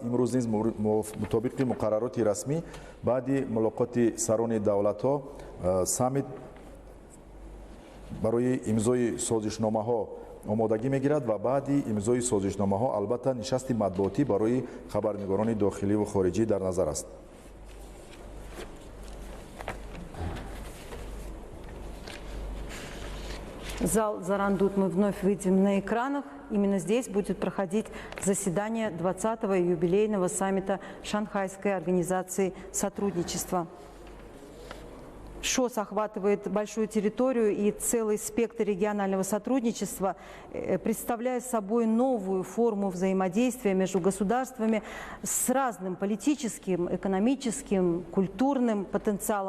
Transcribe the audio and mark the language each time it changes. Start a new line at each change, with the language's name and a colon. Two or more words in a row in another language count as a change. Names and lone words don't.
Tajik: Имрӯз низ мутобиқи муқаррароти расмӣ баъди мулоқоти сарони давлатҳо саммит барои имзои созишномаҳо омодагӣ мегирад ва баъди имзои созишномаҳо албатта нишасти матбуотӣ барои хабарнигорони дохиливу хориҷӣ дар назар аст.
Russian: Зал «Зарандут» мы вновь видим на экранах. Именно здесь будет проходить заседание 20-го юбилейного саммита Шанхайской организации сотрудничества. ШОС охватывает большую территорию и целый спектр регионального сотрудничества, представляя собой новую форму взаимодействия между государствами с разным политическим, экономическим, культурным потенциалом.